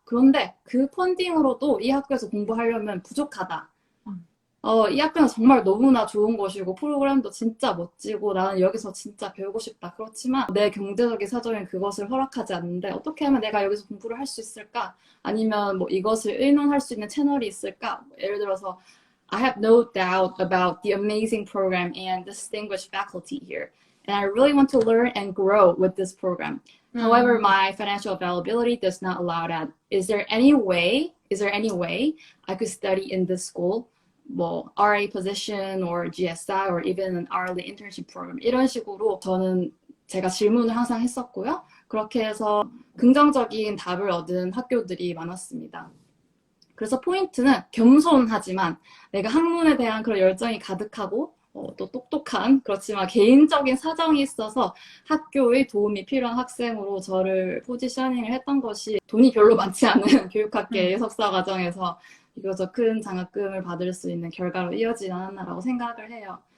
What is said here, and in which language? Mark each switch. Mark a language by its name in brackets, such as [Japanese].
[Korean] 그런데 그 펀딩으로도 이 학교에서 공부하려면 부족하다. 이 학교는 정말 너무나 좋은 곳이고 프로그램도 진짜 멋지고 나는 여기서 진짜 배우고 싶다. 그렇지만 내 경제적인 사정이 그것을 허락하지 않는데 어떻게 하면 내가 여기서 공부를 할 수 있을까? 아니면 뭐 이것을 의논할 수 있는 채널이 있을까? 예를 들어서 [English] I have no doubt about the amazing program and distinguished faculty here. And I really want to learn and grow with this program. However, my financial availability does not allow that. Is there any way I could study in this school? 뭐 RA position or GSI or even an hourly internship program [Korean] 이런 식으로 저는 제가 질문을 항상 했었고요. 그렇게 해서 긍정적인 답을 얻은 학교들이 많았습니다. 그래서 포인트는 겸손하지만 내가 학문에 대한 그런 열정이 가득하고 또 똑똑한 그렇지만 개인적인 사정이 있어서 학교의 도움이 필요한 학생으로 저를 포지셔닝을 했던 것이 돈이 별로 많지 않은 교육학계의 석사 과정에서 비교적 큰 장학금을 받을 수 있는 결과로 이어지지 않았나라고 생각을 해요.